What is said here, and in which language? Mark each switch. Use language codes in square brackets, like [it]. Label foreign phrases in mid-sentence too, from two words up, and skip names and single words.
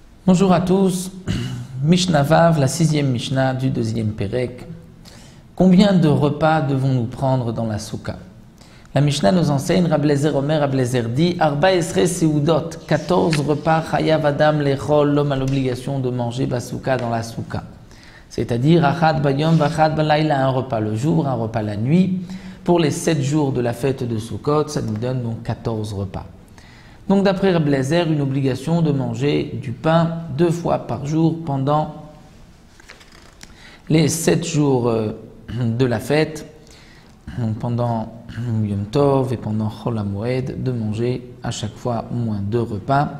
[fr] Bonjour à tous, [he] משנה ו, [fr] la 6e Mishnah du 2e Pérec. Combien de repas devons-nous prendre dans la Souka? La Mishnah nous enseigne, [he] רבי אליעזר אומר, Rabbi Eliezer dit, ארבע עשרה סעודות, 14 repas, חייב אדם לאכול, [fr] l'homme a l'obligation de manger Basouka dans la Souka. C'est-à-dire, [he] אחת ביום ואחת בלילה, [fr] un repas le jour, un repas la nuit. Pour les 7 jours de la fête de Soukot, ça nous donne donc 14 repas. Donc d'après Rabbi Eliezer, une obligation de manger du pain 2 fois par jour pendant les 7 jours de la fête, donc pendant Yom Tov et pendant Chol HaMoed, de manger à chaque fois au moins 2 repas.